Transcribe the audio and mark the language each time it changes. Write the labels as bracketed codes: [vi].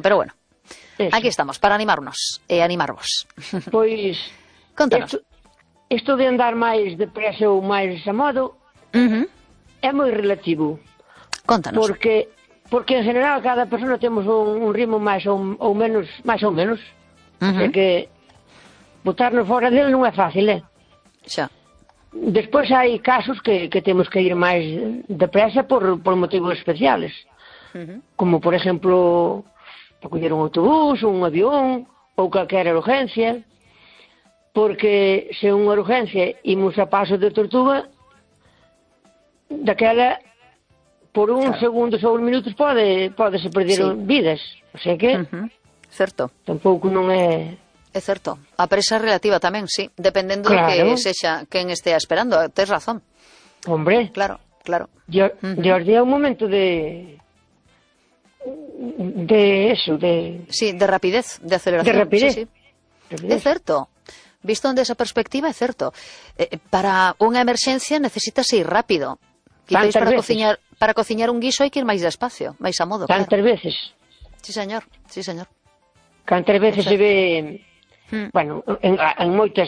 [es] Pero bueno, eso. Aquí estamos para animarnos [gl] e animarvos. [es] Pues... contanos. Esto de andar más depresa o más desamado uh-huh. es muy relativo. Contanos. Porque en general cada persona tenemos un ritmo más o menos. Uh-huh. Así que... [gl] botarnos fora dele non é fácil, Xa. Despois hai casos que temos que ir máis depresa por motivos especiales. Uh-huh. Como, por exemplo, para coller un autobús, un avión, ou calquera urgencia. Porque se unha urgencia imos a paso de tortuga, daquela, por un claro. segundo ou un minuto, pode se perder sí. vidas. Así que... Uh-huh. Certo. Tampouco non é... É certo, a presa relativa tamén, sí, dependendo claro. de que sexa quen estea esperando, tes razón. [es] Hombre, claro. [gl] De hoxe é un momento de eso, de sí, de rapidez, de aceleración. De rapidez. Sí, sí. É certo. Visto desde esa perspectiva é certo. Para unha emerxencia necesitas ir rápido. Quizás para cociñar un guiso hai que ir máis despacio, máis a modo. Tantas claro. veces. [es] Sí, señor. [gl] Cantas veces se ve bueno, en moitos